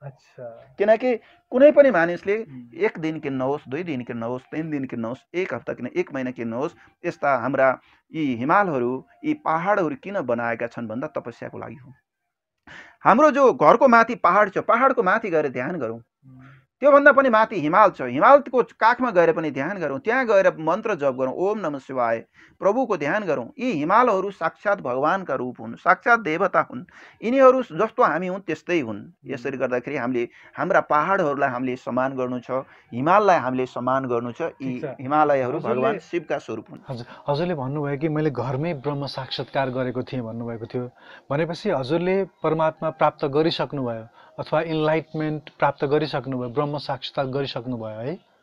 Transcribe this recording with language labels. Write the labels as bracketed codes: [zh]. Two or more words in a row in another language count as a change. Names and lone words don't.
[ne] किनकि कुनै पनि मानिसले 1 दिन किन्नुहोस्, 2 दिन किन्नुहोस्, 3 दिन किन्नुहोस्, 1 हप्ता किन 1 महिना किन्नुहोस्, यस्ता हाम्रा यी हिमालहरू, यी पहाडहरू किन बनाएका छन् भन्दा तपस्याको लागि हो। हाम्रो जो घरको माथि पहाड छ, पहाडको माथि गएर ध्यान गरौँ। त्योभन्दा पनि माथि हिमाल छ, हिमालको काखमा गएर पनि ध्यान गरौँ। त्यहाँ गएर मन्त्र जप गरौँ, [sa] ओम नमः शिवाय, [ne] प्रभुको ध्यान गरौँ। यी हिमालहरू साक्षात भगवानका रूप हुन्, साक्षात देवता हुन्। यिनीहरू जस्तो हामी हुन् त्यस्तै हुन्। यसरी गर्दाखेरि हामीले हाम्रा पहाडहरूलाई हामीले सम्मान गर्नु छ, हिमाललाई हामीले सम्मान गर्नु छ। यी हिमालयहरू भगवान शिवका स्वरूप हुन्। हजुरले भन्नुभयो कि मैले घरमै ब्रह्म साक्षात्कार गरेको थिएँ भन्नुभएको थियो, भनेपछि हजुरले परमात्मा प्राप्त गरिसक्नुभयो अथवा इन्लाइटमेन्ट प्राप्त गरिसक्नुभयो, ब्रह्म साक्षात्कार गरिसक्नुभयो है?